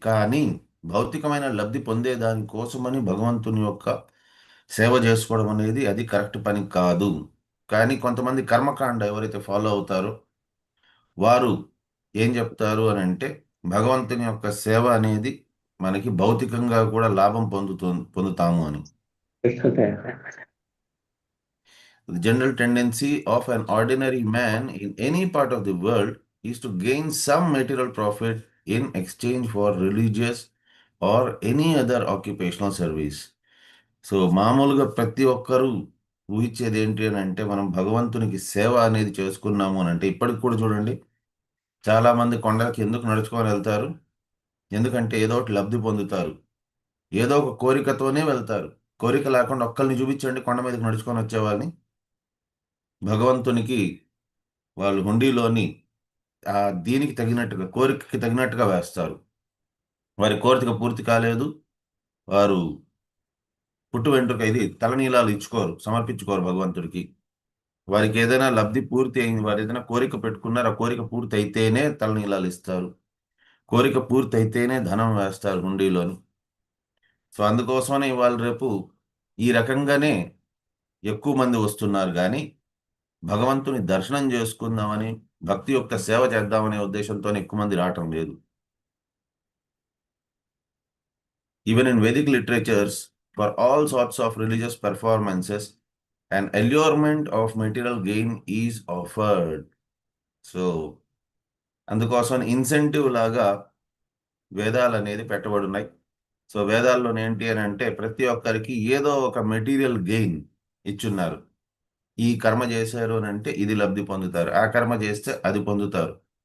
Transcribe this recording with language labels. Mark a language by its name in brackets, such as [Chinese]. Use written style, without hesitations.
[Telugu] కానీ భౌతికమైన లబ్ధి పొందే దానికోసమని భగవంతుని యొక్క సేవ చేసుకోవడం అనేది అది కరెక్ట్ పని కాదు. కానీ కొంతమంది కర్మకాండ ఎవరైతే ఫాలో అవుతారో వారు ఏం చెప్తారు అని అంటే భగవంతుని యొక్క సేవ అనేది మనకి భౌతికంగా కూడా లాభం పొందుతాము అని. [English] The general tendency of an ordinary man in any part of the world is to gain some material profit in exchange for religious or any other occupational service. [Telugu] So మామూలుగా ప్రతి ఒక్కరూ ఊహించేది ఏంటి అని అంటే మనం భగవంతునికి సేవ అనేది చేసుకున్నాము అని అంటే ఇప్పటికి కూడా చూడండి, చాలామంది కొండలకి ఎందుకు నడుచుకొని వెళ్తారు? ఎందుకంటే ఏదో ఒకటి లబ్ధి పొందుతారు. ఏదో ఒక కోరికతోనే వెళ్తారు. కోరిక లేకుండా ఒక్కరిని చూపించండి కొండ మీదకి నడుచుకొని వచ్చేవాళ్ళని. భగవంతునికి వాళ్ళు హుండీలోని దీనికి తగినట్టుగా కోరికకి తగినట్టుగా వేస్తారు. వారి కోరిక పూర్తి కాలేదు, వారు పుట్టు వెంట్రుక ఇది తలనీలాలు ఇచ్చుకోరు, సమర్పించుకోరు భగవంతుడికి. వారికి ఏదైనా లబ్ధి పూర్తి అయింది, వారు ఏదైనా కోరిక పెట్టుకున్నారు, ఆ కోరిక పూర్తి అయితేనే తలనీలాలు ఇస్తారు. కోరిక పూర్తి అయితేనే ధనం వేస్తారు హుండీలోని. సో అందుకోసమని వాళ్ళు రేపు ఈ రకంగానే ఎక్కువ మంది వస్తున్నారు. కానీ భగవంతుని దర్శనం చేసుకుందామని, భక్తి యొక్క సేవ చేద్దామనే ఉద్దేశంతో ఎక్కువ మంది రావటం లేదు. [English] Even in Vedic literatures, for all sorts of religious performances, an allurement of material gain is offered. [Telugu] So అందుకోసం ఇన్సెంటివ్ లాగా వేదాలు అనేది పెట్టబడున్నాయి. సో వేదాల్లో ఏంటి అని అంటే ప్రతి ఒక్కరికి ఏదో ఒక మెటీరియల్ గెయిన్ ఇచ్చున్నారు. ఈ కర్మ చేశారు అని అంటే ఇది లబ్ధి పొందుతారు, ఆ కర్మ చేస్తే అది పొందుతారు.